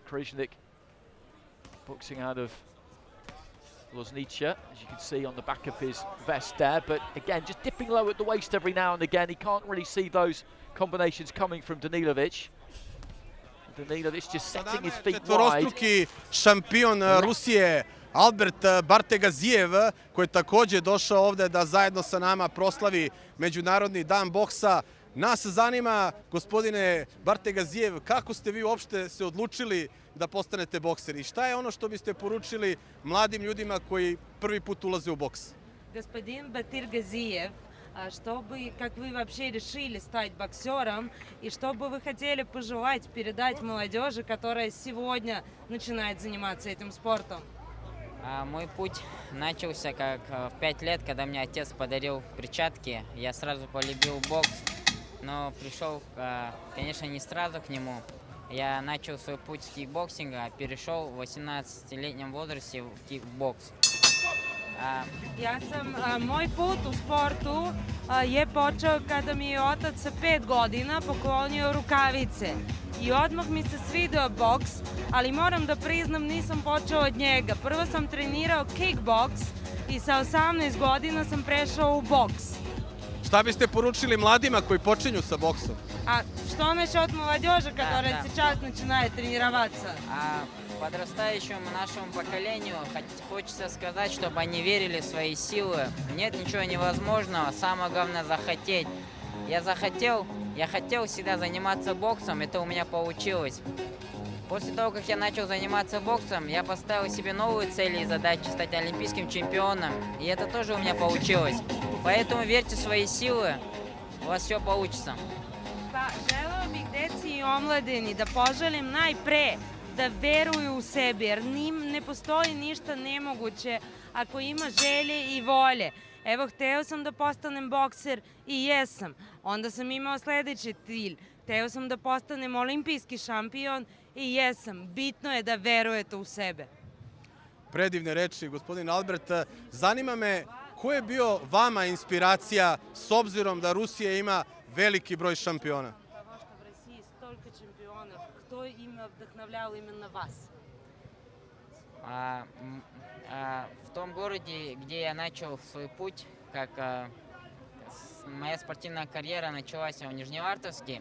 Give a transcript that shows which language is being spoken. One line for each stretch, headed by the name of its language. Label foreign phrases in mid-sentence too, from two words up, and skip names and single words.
English: Krajicnik boxing out of Loznica, as you can see on the back of his vest there, but again, just dipping low at the waist every now and again. He can't really see those combinations coming from Danilovic. Danilovic just setting his feet wide.
Serbian: Četvorostruki šampion Rusije Albert Bartegazijev, koji je također došao ovdje da zajedno sa nama proslavi Međunarodni dan boksa. Nas zanima, gospodine Bartegazijev, kako ste vi uopšte se odlučili da postanete bokser i šta je ono što biste poručili mladim ljudima koji prvi put ulaze u boks?
Russian: Господин Батыргазиев, как вы вообще решили стать боксером и что бы вы хотели пожелать, передать молодежи, которая сегодня начинает заниматься этим спортом? Мой путь начался как в 5 лет, когда мне отец подарил перчатки. Я сразу полюбил бокс, но пришел, конечно, не сразу к нему. Я начал свой путь с кикбоксинга, перешел в 18-летнем возрасте в кикбокс.
Serbian: Moj put u sportu je počeo kada mi je otac sa 5 godina poklonio rukavice i odmah mi se svideo boks, ali moram da priznam nisam počeo od njega. Prvo sam trenirao kickboks i sa 18 godina sam prešao u boks. Šta biste poručili mladima koji počinju sa boksom?
Russian: А что насчет молодежи, которая сейчас начинает тренироваться? Подрастающему нашему поколению хочется сказать, чтобы они верили в свои силы. Нет ничего невозможного, самое главное захотеть. Я хотел всегда заниматься боксом, это у меня получилось. После того, как я начал заниматься боксом, я поставил себе новые цели и задачи, стать олимпийским чемпионом, и это тоже у меня получилось. Поэтому верьте в свои силы, у вас все получится.
Serbian: Želeo bih deci i omladini da poželim najpre da veruju u sebi, jer ne postoji ništa nemoguće ako ima želje i volje. Evo, hteo sam da postanem bokser i jesam. Onda sam imao sljedeći cilj. Hteo sam da postanem olimpijski šampion i jesam. Bitno je da verujete u sebe. Predivne reči, gospodin Albert. Zanima me, ko je bio vama inspiracija s obzirom da Rusija ima veliki broj šampiona?
Russian: Потому что в России столько чемпионов. Кто вдохновлял именно вас? В том городе, где я начал свой путь, как моя спортивная карьера началась в Нижневартовске.